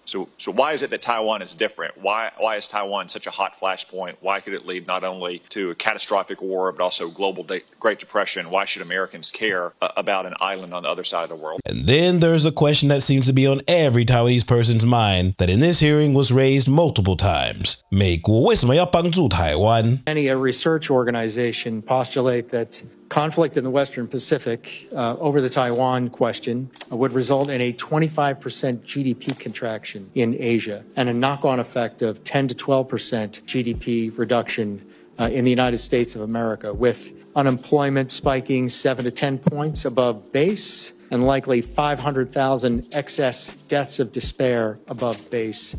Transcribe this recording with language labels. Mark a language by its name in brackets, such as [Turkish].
[English] So why is it that Taiwan is different? Why is Taiwan such a hot flashpoint? Why could it lead not only to a catastrophic war, but also global Great Depression? Why should Americans care about an island on the other side of the world? And then there's a question that seems to be on every Taiwanese person's mind that in this hearing was raised multiple times. [Chinese] 美国为什么要帮助台湾? [English] Many a research organization postulate that conflict in the Western Pacific over the Taiwan question would result in a 25% GDP contraction in Asia and a knock-on effect of 10 to 12% GDP reduction in the United States of America, with unemployment spiking 7 to 10 points above base and likely 500,000 excess deaths of despair above base.